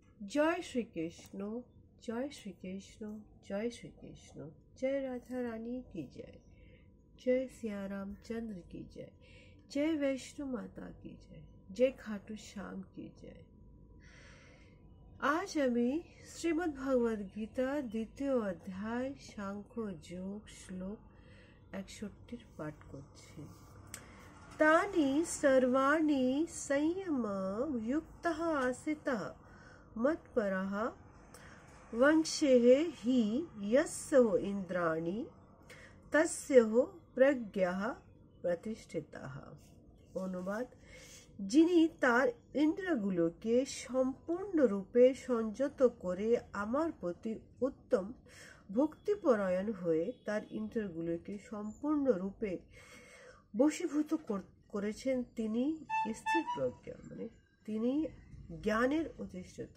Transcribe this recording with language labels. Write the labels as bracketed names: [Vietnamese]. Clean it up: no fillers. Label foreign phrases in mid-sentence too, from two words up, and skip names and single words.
[Hindi] जय श्री कृष्ण, जय श्री कृष्ण, जय श्री कृष्ण। जय राधा रानी की जय, जय सिया रामचंद्र की जय, जय वैष्णो माता की जय, जय खाटू श्याम की जय। [Bangla] आज আমি শ্রীমদ্ ভগবদ গীতা দ্বিতীয় অধ্যায় সাংখ্য যোগ শ্লোক 61 পাঠ করছি। [Sanskrit] तानि सर्वाणि संयम युक्तः आसितः मत्परः वंशेः हि यस्य इंद्राणि तस्य प्रज्ञः प्रतिष्ठितः। [Bangla] অনুবাদ, যিনি তার ইন্দ্রিয়গুলোকে সম্পূর্ণরূপে সংযত করে আমার প্রতি উত্তম ভক্তিপরায়ণ হয়ে তার ইন্দ্রিয়গুলোকে সম্পূর্ণরূপে বশীভূত করেছেন, তিনি স্থির প্রজ্ঞা, মানে তিনি জ্ঞানের অধিষ্ঠাতা।